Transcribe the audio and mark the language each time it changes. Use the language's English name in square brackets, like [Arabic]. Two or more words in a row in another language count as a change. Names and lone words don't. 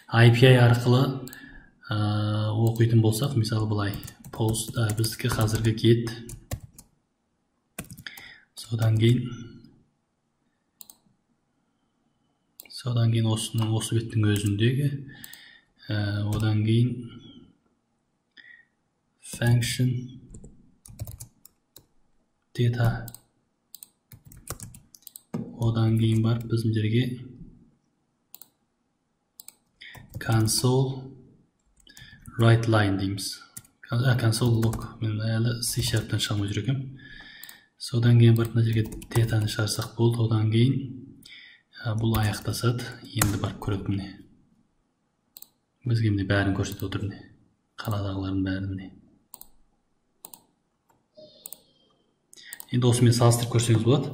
[Kazakh] Ал енді API арқылы оқитын болсақ, мысалы былай post біздікі қазіргі get, содан кейін осы беттің өзіндегі, одан кейін [English] function data, [Kazakh] одан кейін барып біздің жерге [English] console write line [Kazakh] дейміз. [English] Console log, [Kazakh] мен әлі C#-тан шығамай жүр екенмін. Содан кейін барып мына жерге датаны шығарсақ болды. Одан кейін бұл аяқтасады. Енді барып көрейік міне. Бізге міне бәрін көрсетіп отыр міне. Қаладағылардың бәрін міне. Енді осымен салыстырып көрсеңіз болады.